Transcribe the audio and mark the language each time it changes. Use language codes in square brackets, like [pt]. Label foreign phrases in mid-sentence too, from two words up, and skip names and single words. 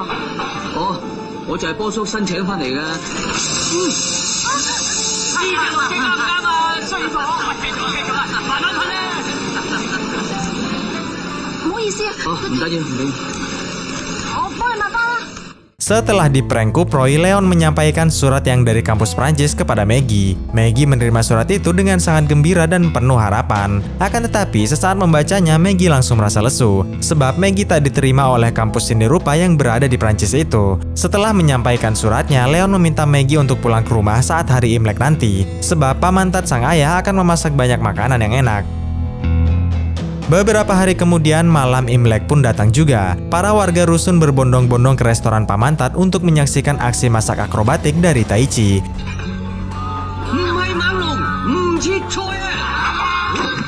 [yue] 我就係波叔申請翻嚟嘅。呢隻落嘅啱唔啱啊？衰咗，繼續啊，慢慢噴咧。唔好意思啊。唔緊要，唔緊要。我幫你抹返啦。 [id] Setelah di-prank kuproi, Leon menyampaikan surat yang dari kampus Prancis kepada Maggie. Maggie menerima surat itu dengan sangat gembira dan penuh harapan. Akan tetapi, sesaat membacanya, Maggie langsung merasa lesu. Sebab Maggie tak diterima oleh kampus seni rupa yang berada di Prancis itu. Setelah menyampaikan suratnya, Leon meminta Maggie untuk pulang ke rumah saat hari Imlek nanti. Sebab Pamantat sang ayah akan memasak banyak makanan yang enak. Beberapa hari kemudian, malam Imlek pun datang juga. Para warga rusun berbondong-bondong ke restoran Pamantat untuk menyaksikan aksi masak akrobatik dari Taichi. [yue] 唔係猛龍，唔切菜啊！